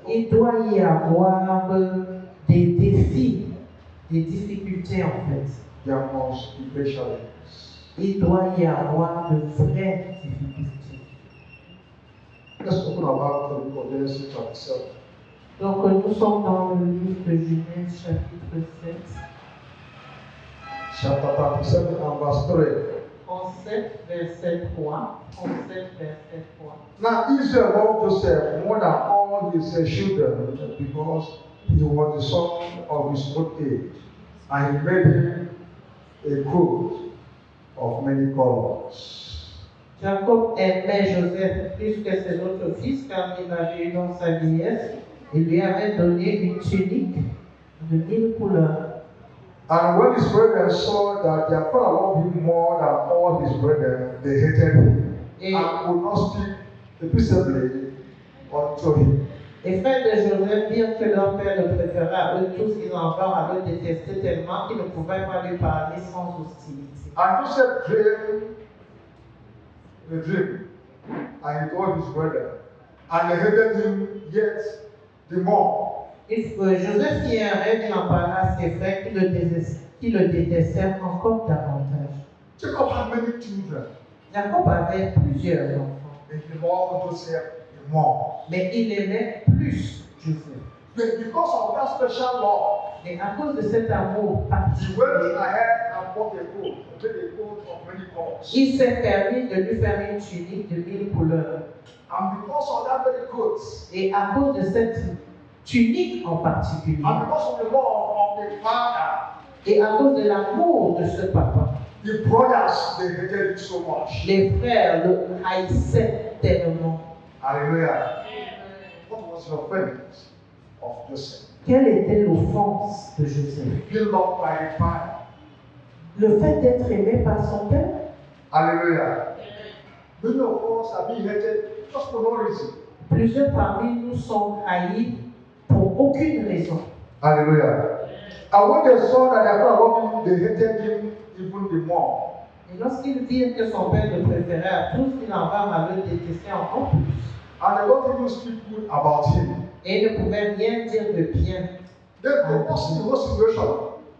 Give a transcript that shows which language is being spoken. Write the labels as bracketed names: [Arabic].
[French] il doit y avoir des défis, des difficultés en fait. [English] There must be great challenges. [French] Il doit y avoir de vraies difficultés. [English] Let's open our Bible to the book of Genesis chapter 7. [French] Donc nous sommes dans le livre de Genèse chapitre 7, [English] Chapter 37 and verse 3. [French] 37 verset 3. 37 verset 3. [English] Now Israel loved Joseph more than all his children because he was the son of his old age, and he made him a coat of many colors. [French] Jacob aimait Joseph plus que ses autres fils car il l'avait eu dans sa vieillesse et lui avait donné une tunique de 1000 couleurs. [English] And when his brethren saw that their father loved him more than all his brethren, they hated him and would not speak peaceably unto him. [French] Les frères de Joseph virent que leur père le préférait à eux tous, ils en vinrent à le détester tellement qu'ils ne pouvaient pas lui parler sans hostilité. [English] And Joseph dreamed a dream, and he told his brother, and they hated him yet the more. [French] Joseph fit un rêve, il en parla à ses frères qui le détestèrent encore davantage. [English] Jacob had many children, [French] Jacob avait plusieurs enfants, [English] and he loved Joseph the more. [French] mais il aimait plus Joseph. [English] But because of that special love, [French] Et à cause de cet amour [English] he [French] particulier, [English] went ahead and bought a coat, made a coat of many colors. [French] il s'est permis de lui faire une tunique de 1000 couleurs. [English] And because of that very coat, [French] Et à cause de cette tunique en particulier, [English] and because of the love of the father, [French] et à cause de l'amour de ce papa, [English] the brothers, they hated him so much. [French] les frères le haïssaient tellement. [English] Hallelujah. What was the offense of Joseph? [French] Quelle était l'offense de Joseph? [English] Being loved by the father. [French] Le fait d'être aimé par son père? [English] Hallelujah. Many of us are being hated just for no reason. [French] Plusieurs parmi nous sont haïs pour aucune raison. [English] Hallelujah. And when they saw that their father loved him, they hated him even the more. [French] Et lorsqu'ils virent que son père le préférait à tous, ils en vinrent à le détester encore plus. [English] And they don't even speak good about him. [French] Et ils ne pouvaient rien dire de bien. [English] Then they worsen the whole situation.